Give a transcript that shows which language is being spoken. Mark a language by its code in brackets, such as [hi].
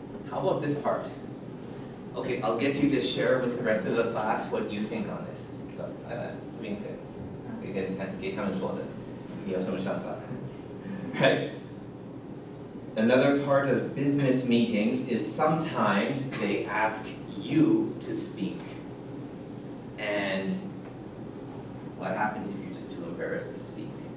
[en] How about this part? Okay, I'll get you to share with the rest of the class what you think on this. [zh] So, 这边给他们说的，你有什么想法？ [en] Right? Another part of business meetings is sometimes they ask you to speak. And what happens if you're just too embarrassed to speak?